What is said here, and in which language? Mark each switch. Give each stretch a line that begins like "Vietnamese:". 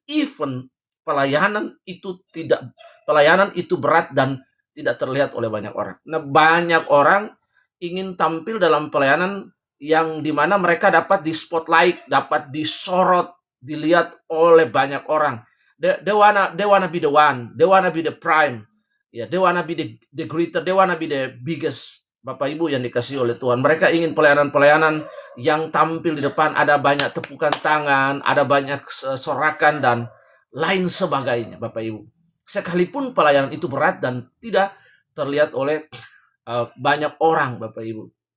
Indonesian: Even pelayanan itu berat dan tidak terlihat oleh banyak orang. Nah, banyak orang ingin tampil dalam pelayanan yang dimana mereka dapat di spotlight, dapat disorot, dilihat oleh banyak orang.
English: They wanna be the one, they wanna be the prime, they wanna be the greater, they wanna be the biggest.
Indonesian: Bapak Ibu yang dikasih oleh Tuhan, mereka ingin pelayanan yang tampil di depan, ada banyak tepukan tangan, ada banyak sorakan dan lain sebagainya. Bapak Ibu, sekalipun pelayanan itu berat dan tidak terlihat oleh banyak orang, Bapak Ibu.